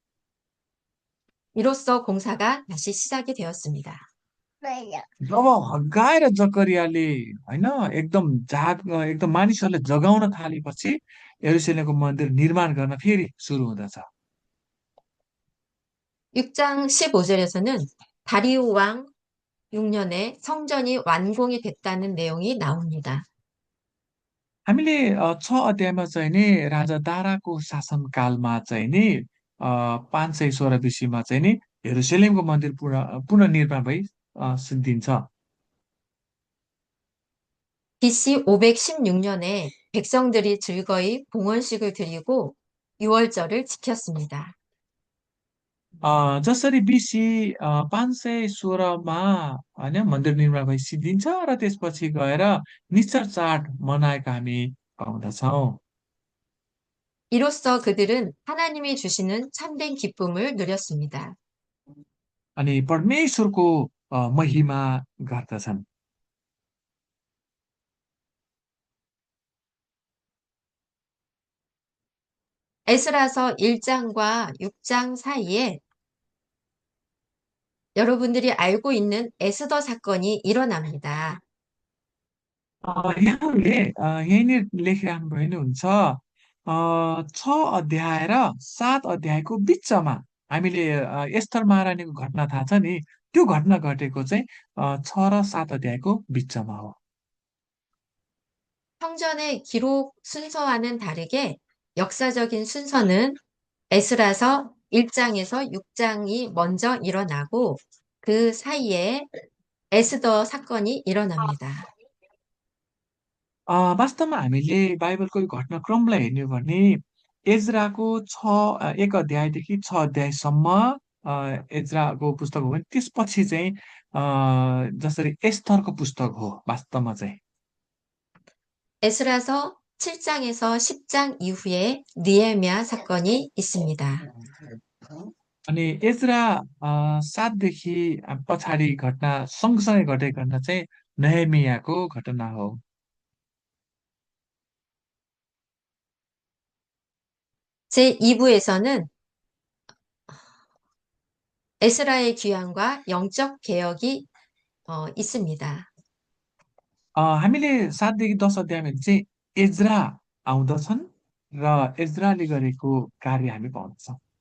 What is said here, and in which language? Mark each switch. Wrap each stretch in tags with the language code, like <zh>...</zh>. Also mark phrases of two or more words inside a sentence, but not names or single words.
<ko>이로써 공사가 다시 시작이 되었습니다.</ko> <ne>जब हग्गाई र जकरियाले होइन एकदम मानिसहरूलाई जगाउन थालेपछि यरुशलेमको मन्दिर निर्माण गर्न फेरि सुरु हुँदछ।</ne> <ko>6장 15절에서는 다리오 왕 6년에 성전이 완공이 됐다는 내용이 나옵니다.</ko> <ne>हामीले 6 अध्यायमा चाहिँ नि राजा दाराको शासनकालमा चाहिँ नि 516 BC-मा चाहिँ नि यरुशलेमको मन्दिर पुनर्निर्माण भई सिद्धिन्छ।</ne> <ko>BC 516년에 백성들이 즐거이 봉헌식을 드리고 유월절을 지켰습니다.</ko> <ne>जसरी BC 516मा होइन मन्दिर निर्माण भई सिद्धिन्छ र त्यसपछि गएर निश्चल चाड मनाएको हामी पाउँदछौँ।</ne> <ko>이로써 그들은 하나님이 주시는 참된 기쁨을 누렸습니다.</ko> <ne>अनि परमेश्वरको महिमा गर्दछन्।</ne> <ko>에스라서 1장과 6장 사이에 여러분들이 알고 있는 에스더 사건이 일어납니다.</ko> <ne>यहाँले यहीँनिर लेखिरहनु भयो भने हुन्छ 6 अध्याय र 7 अध्यायको बिचमा हामीले एस्तर महारानीको घटना थाहा छ नि, त्यो घटना घटेको चाहिँ 6 र 7 अध्यायको बिचमा हो।</ne> <ko>성전의 기록 순서와는 다르게 역사적인 순서는 에스라서 1장에서 6장이 먼저 일어나고 그 사이에 에스더 사건이 일어납니다.</ko> <ne>वास्तवमा हामीले बाइबलको यो घटनाक्रमलाई हेर्ने हो भने एजराको 1 अध्यायदेखि 6 अध्यायसम्म एजराको पुस्तक हो भने त्यसपछि चाहिँ जसरी एस्तरको पुस्तक हो वास्तवमा चाहिँ।</ne> <ko>에스라서 7장에서 10장 이후에 느헤미야 사건이 있습니다.</ko> <ne>अनि एजरा 7 देखि पछाडि घटना सँगसँगै घटेको घटना चाहिँ नहेमियाको घटना हो।</ne> <ko>제2부에서는 에스라의 귀환과 영적 개혁이 있습니다.</ko> <ne>हामीले 7 देखि 10 अध्यायमा चाहिँ एजरा आउँदछन् र एजराले गरेको कार्य हामी पाउँदछौँ।</ne>